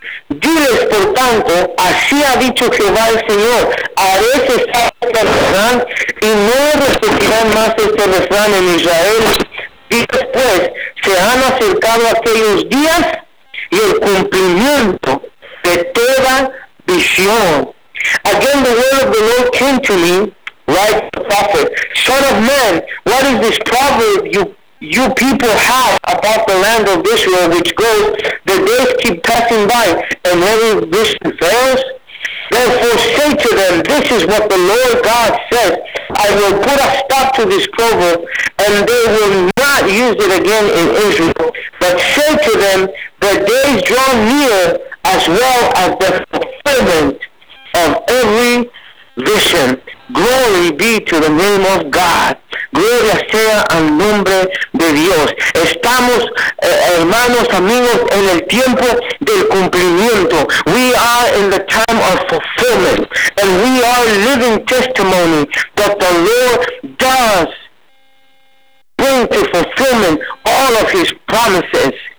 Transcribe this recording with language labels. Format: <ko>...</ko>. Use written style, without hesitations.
<es>Diles, por tanto, así ha dicho Jehová el Señor, haré cesar este refrán y no resucitarán más este refrán en Israel. Y después, se han acercado aquellos días y el cumplimiento de toda visión.</es> <en>Again, the word of the Lord came to me, right, the prophet. Son of man, what is this proverb you people have about the land of Israel, which goes, the days keep passing by, and every vision fails? Therefore say to them, this is what the Lord God says, I will put a stop to this proverb, and they will not use it again in Israel. But say to them, the days draw near, as well as the fulfillment of every vision. Glory be to the name of God.</en> <es>Gloria sea al nombre de Dios. Estamos, hermanos, amigos, en el tiempo del cumplimiento.</es> <en>We are in the time of fulfillment. And we are living testimony that the Lord does bring to fulfillment all of His promises.</en>